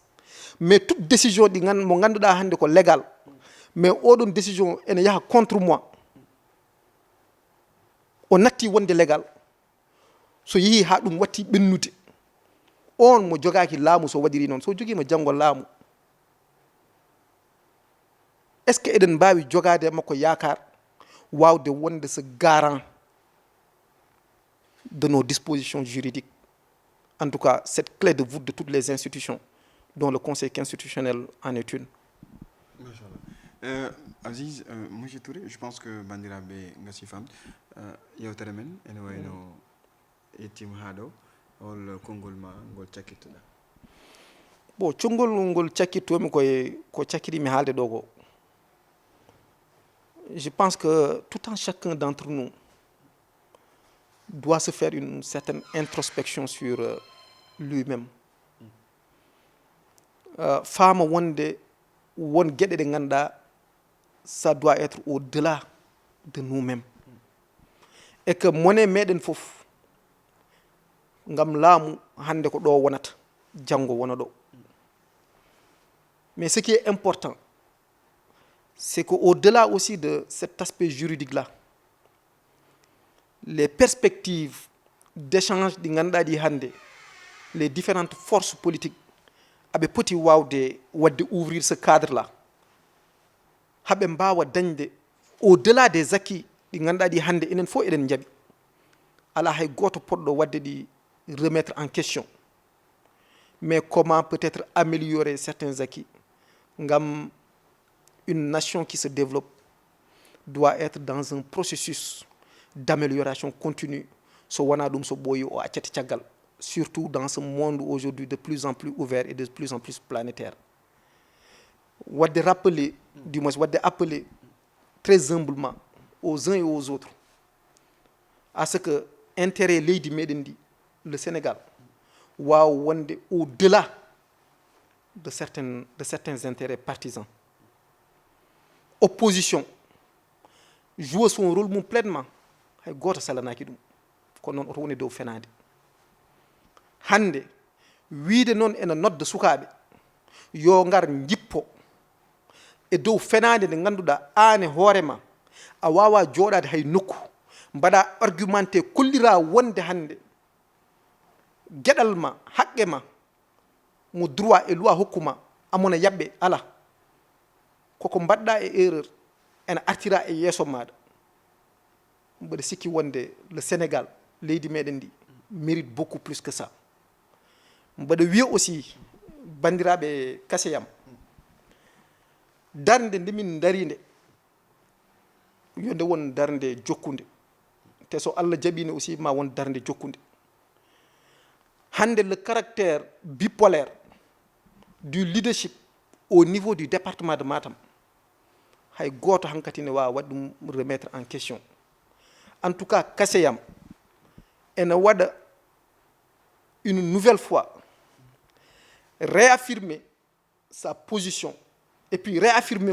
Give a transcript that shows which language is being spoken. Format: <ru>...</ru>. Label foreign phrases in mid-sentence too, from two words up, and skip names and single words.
<fr>Mais toute décision</fr> <ff>ɗi mo ganduɗa hande ko</ff> <fr>légal mais</fr> <ff>oɗon décision ene yaha</ff> <fr>contre moi</fr> <ff>o natti wonde légal so yeehi ha ɗum watti ɓennude on mo jogaaki laamu so waɗiri noon so jogiima janngo laamu</ff> <fr>est ce que</fr> <ff>eɗen mbaawi jogaade e makko yaakar waawde wonde</ff> <fr>ce garant de nos dispositions juridiques en tout cas cette clé de voûte de toutes les institutions dont le conseil constitutionnel en est une.</fr> <ff>Aziz, monsieur Touré,</ff> <fr>je pense que</fr> <ff>bandiraɓe gasi famde yewtere men ene wayno yettima haa ɗo hol konngol ma ngol cakkittoɗa. Bon, conngol ngol cakkittomi ko cakkirimi haalde ɗo ko</ff> <fr>je pense que tout un chacun d'entre nous doit se faire une certaine introspection sur lui-même.</fr> <ff>Faama wonde won gueɗe ɗe ganduɗa</ff> <fr>ça doit être au-delà de nous-mêmes et que</fr> <ff>mone meɗen fof ngam laamu hande ko ɗo wonata janngo wona ɗo.</ff> <fr>Mais ce qui est important c'est qu'au-delà aussi de cet aspect juridique-là, les perspectives d'échange</fr> <ff>ɗi ganduɗa ɗi hande</ff> <fr>les différentes forces politiques aɓe</fr> <ff>poti wawde wadde</ff> <fr>ouvrir ce cadre-là</fr> <ff>haɓe mbawa dañde</ff> <fr>au-delà des acquis</fr> <ff>ɗi ganduɗa ɗi hande enen fof eɗen jaaɓi ala hay goto poɗɗo wadde ɗi</ff> <fr>remettre en question, mais comment peut-être améliorer certains acquis ngam une nation qui se développe doit être dans un processus d'amélioration continue</fr> <ff>so wona ɗum so ɓooyi o accete caggal,</ff> <fr>surtout dans ce monde aujourd'hui de plus en plus ouvert et de plus en plus planétaire. Wadde rappeler, du moins wadde appeler très humblement aux uns et aux autres à ce que intérêt</fr> <ff>leydi meɗen ndi</ff> <fr>le Sénégal</fr> <ff>wawa wonde</ff> <fr>au-delà de certains intérêts partisans. Opposition joue son rôle</fr> <ff>mum pleinement hay goto salanaki ɗum ko noon oto woni dow fenade. Hande wiide noon ene nodda sukaɓe yo ngar jippo e dow fenade nde ganduɗa an e hoorema a wawa joɗade hay nokku mbaɗa argumenté kollira wonde hande gueɗal ma haqqe ma mo droit e loi hokkuma amona yaɓɓe ala koko mbaɗɗa e erreur ene artira e yeeso maɗa. Mbeɗa sikki wonde le Sénégal leydi meɗen ndi</ff> <fr>mérite beaucoup plus que ça.</fr> <ff>Mbeɗa wiya aussi bandiraɓe kaseyam darde nde min darinde yo nde won darde jokkude te so Allah jaɓine aussi ma won darde jokkude.</ff> <fr>Hande le caractère bipolaire du leadership au niveau du département de Matam</fr> <ff>hay goto hankati ne wawa waɗ ɗum</ff> <fr>remettre en question. En tout cas</fr> <ff>kaseyam ene waɗa</ff> <fr>une nouvelle fois réaffirmer sa position et puis réaffirmer</fr>